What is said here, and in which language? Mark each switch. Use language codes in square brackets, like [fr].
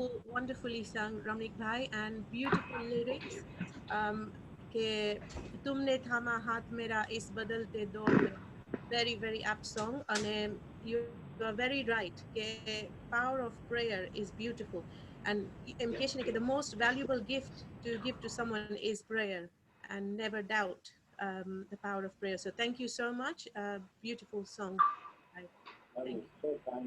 [en] Wonderfully sung, Ramnik Bhai, and beautiful lyrics. [hi] कि तुमने थामा हाथ मेरा इस बदलते दौर में. [en] Very apt song, and you are very right. कि power of prayer is beautiful, and implication कि the most valuable gift to give to someone is prayer, and never doubt the power of prayer. So thank you so much. Beautiful song. Thank you.